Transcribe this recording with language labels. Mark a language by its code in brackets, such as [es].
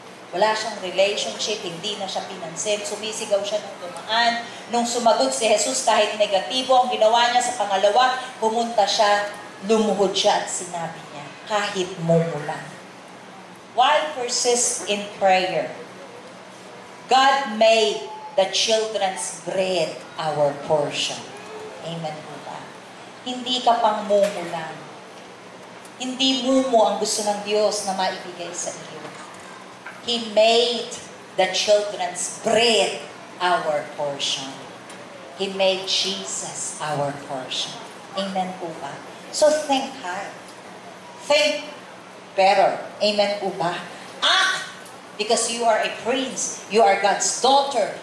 [tl] Wala siyang relationship, hindi na siya pinansin. Sumisigaw siya nung dumaan. Nung sumagot si Jesus kahit negatibo, ang ginawa niya sa pangalawa, pumunta siya, lumuhod siya at sinabi niya, kahit mumulang. [en] Why persist in prayer? God made the children's bread our portion. [tl] Amen po ba? Hindi ka pang mumulang. Hindi mumo ang gusto ng Diyos na maibigay sa iyo. [en] He made the children's bread our portion. He made Jesus our portion. [tl] Amen po ba? [en] So think hard. Think better. Amen po ba? Act because you are a prince. You are God's daughter.